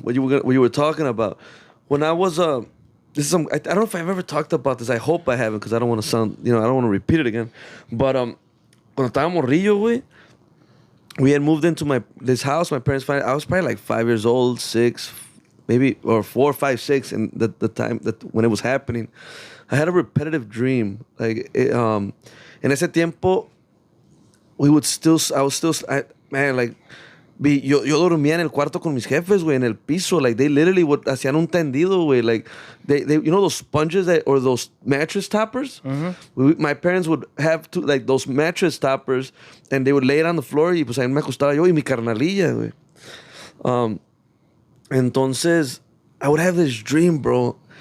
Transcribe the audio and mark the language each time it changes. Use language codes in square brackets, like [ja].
[en] What you were talking about. When I was this is I don't know if I've ever talked about this. I hope I haven't because I don't want to sound, I don't want to repeat it again. But [es] cuando estaba morrillo, güey, [en] we had moved into this house. My parents I was probably like 5 years old, 6, maybe, or 4, 5, 6, and the time that when it was happening, I had a repetitive dream. [es] Like en ese tiempo, [en] I was still, man, like, [es] yo dormía en el cuarto con mis jefes, güey, en el piso. [en] Like, they literally [es] hacían un tendido, güey. [en] Like, they you know those sponges or those mattress toppers? Mm-hmm. My parents would have like those mattress toppers, and they would lay it on the floor, [es] y pues ahí me acostaba yo y mi carnalilla, güey. [en] Entonces, I would have this dream, bro.